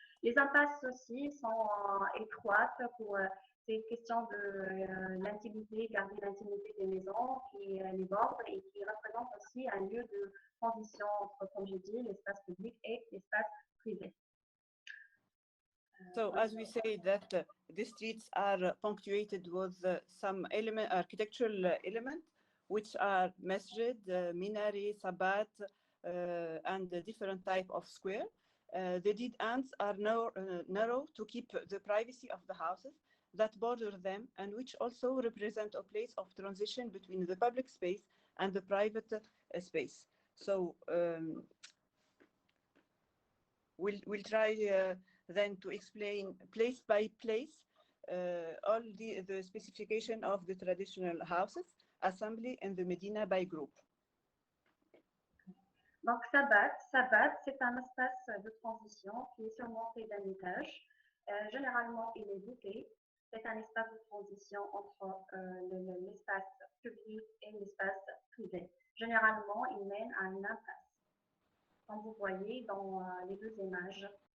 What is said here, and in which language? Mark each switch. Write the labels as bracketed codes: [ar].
[fr] Les impasses aussi sont étroites pour ces questions de l'intimité, garder l'intimité des maisons qui les bordent et qui représentent aussi un lieu de transition entre, comme j'ai dit, l'espace public et l'espace privé. [en] So as we say that the streets are punctuated with some architectural elements, which are masjid, minaret, sabbat, and the different type of square. The dead ends are narrow to keep the privacy of the houses that border them, and which also represent a place of transition between the public space and the private space. So we'll try then to explain place by place all the specification of the traditional houses assembly in the Medina by group. [fr] Donc, sabbat, c'est un espace de transition qui est surmonté d'un étage. Généralement, il est voûté. C'est un espace de transition entre l'espace public et l'espace privé. Généralement, il mène à une impasse, comme vous voyez dans les deux images.